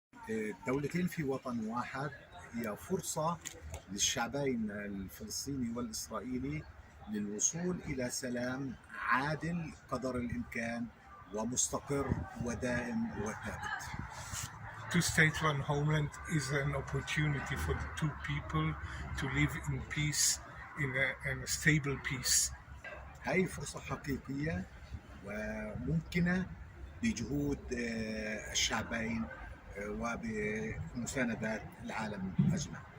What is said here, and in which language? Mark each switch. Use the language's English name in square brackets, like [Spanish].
[Arabic] الدولتين في وطن واحد هي فرصة للشعبين الفلسطيني والإسرائيلي للوصول إلى سلام عادل قدر الإمكان ومستقر ودائم وثابت. [English] Two-state one homeland is an opportunity for the two people to live in peace, in a stable peace. [Arabic] هاي فرصة حقيقية وممكنة بجهود الشعبين وبمساندة العالم أجمع.